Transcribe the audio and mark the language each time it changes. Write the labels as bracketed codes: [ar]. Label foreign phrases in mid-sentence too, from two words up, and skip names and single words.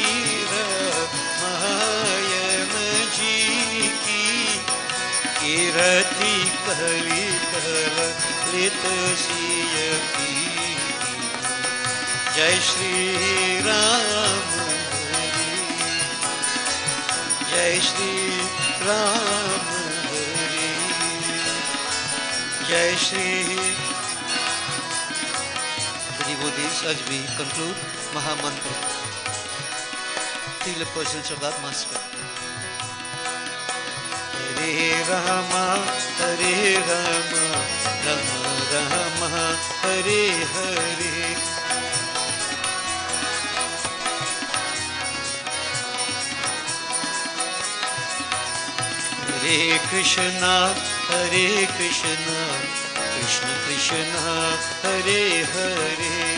[hi] रामायण जी की कीर्ति कली कलित सिय की जय श्री राम हरि जय श्री राम जय श्री. [en] The devotees, as we conclude Mahamantra, feel the presence of that Master. [sa] Hare Rama, Hare Rama, Rama Rama, Hare Hare. Hare Krishna, Hare Krishna, Krishna Krishna, Hare Hare.